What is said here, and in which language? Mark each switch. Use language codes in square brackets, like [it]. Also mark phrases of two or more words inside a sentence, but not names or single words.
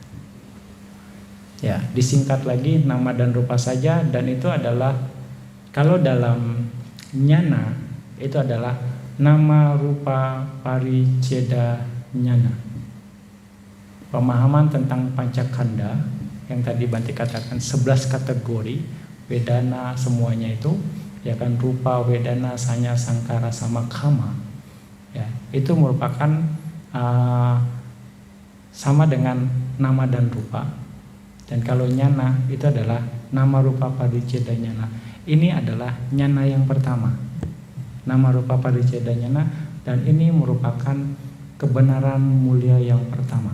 [id] Ya, disingkat lagi nama dan rupa saja, dan itu adalah kalau dalam nyana itu adalah [pi] nama rupa pariceda nyana. [id] Pemahaman tentang pancakanda yang tadi Bante katakan 11 kategori wedana semuanya itu ya kan, [pi] rupa, wedana, sanya, sangkara [id] sama kama ya, itu merupakan sama dengan nama dan rupa. Dan kalau nyana itu adalah [pi] nama rupa pariceda nyana. [id] Ini adalah nyana yang pertama, [pi] nama rupa pariceda nyana, [id] dan ini merupakan kebenaran mulia yang pertama.